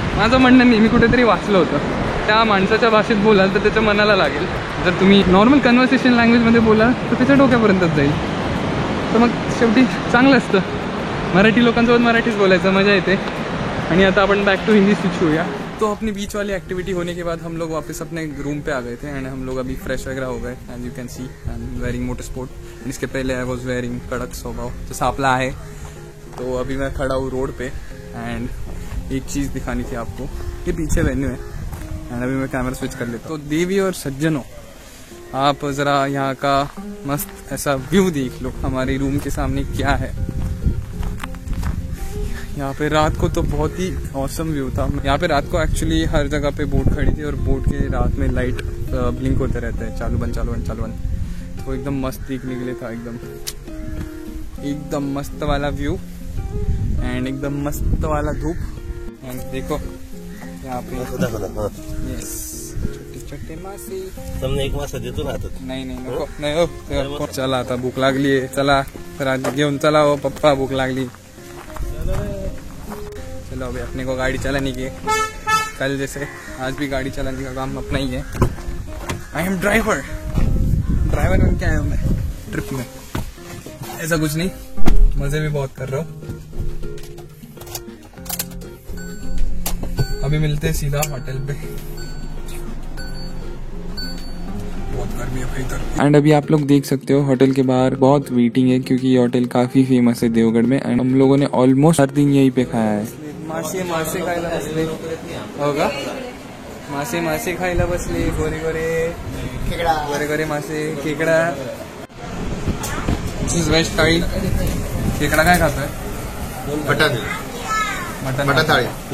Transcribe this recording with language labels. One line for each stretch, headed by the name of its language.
Marathi: माझं म्हणणं नाही, मी कुठेतरी वाचलं होतं. त्या माणसाच्या भाषेत बोलाल तर त्याच्या मनाला लागेल. जर तुम्ही नॉर्मल कन्व्हर्सेशन लँग्वेजमध्ये बोलाल तर त्याच्या डोक्यापर्यंतच जाईल. तर मग शेवटी चांगलं असतं, मराठी लोकांसोबत मराठीच बोलायचं, मजा येते.
Hindi: आणि आता अपन बैक टू हिंदी स्विच हुआ। तो अपनी बीच वाली एक्टिविटी होने के बाद हम लोग वापस अपने रूम पे आ गए थे एंड हम लोग अभी फ्रेश वगैरह हो गए।
English: And you can see I am wearing motor sport.
Hindi: इसके पहले
English: I was wearing
Hindi: कड़क स्वभाव तो सापला है। तो अभी मैं खड़ा हूँ रोड पे एंड एक चीज़ दिखानी थी आपको, ये पीछे वेन्यू है एंड अभी मैं कैमरा स्विच कर लेता हूँ। तो देवी और सज्जनों, आप ज़रा यहाँ का मस्त ऐसा व्यू देख लो, हमारे रूम के सामने क्या है। यहाँ पे रात को तो बहुत ही औसम व्यू था। यहाँ पे रात को एक्चुअली हर जगह पे बोट खड़ी थी और बोट के रात में लाइट ब्लिंक होते रहते हैं, चालू बंद चालू बंद चालू बंद। तो एकदम मस्त दिखने के लिए था, एकदम मस्त वाला व्यू एंड एकदम मस्त वाला धूप। एंड देखो यहाँ पे यस छोटे छोटे मासे,
Gujarati: તમને એક
Marathi: मासा देतो ना आता। नहीं नहीं नको नहीं हो चला आता भूक लागली आहे, चला राज घेऊन चला हो पप्पा भूक लागली।
Hindi: चलो अभी अपने को गाड़ी चलाने की है, कल जैसे आज भी गाड़ी चलाने का काम अपना ही है।
English: I am
Hindi: ड्राइवर बन के आया हूँ मैं ट्रिप में, ऐसा कुछ नहीं, मजे भी बहुत कर रहा हूँ। अभी मिलते हैं सीधा होटल पे, बहुत गर्मी है भाई इधर। एंड अभी आप लोग देख सकते हो होटल के बाहर बहुत वेटिंग है क्योंकि ये होटल काफी फेमस है देवगढ़ में। एंड हम लोगों ने ऑलमोस्ट हर दिन यहीं पे खाया है।
Marathi: मासे खायला बसले होगा, मासे खायला बसले, गोरे गोरे मासे, खेकडा।
English: This is veg thali.
Marathi: खेकडा काय खातोय? मटन थाळी।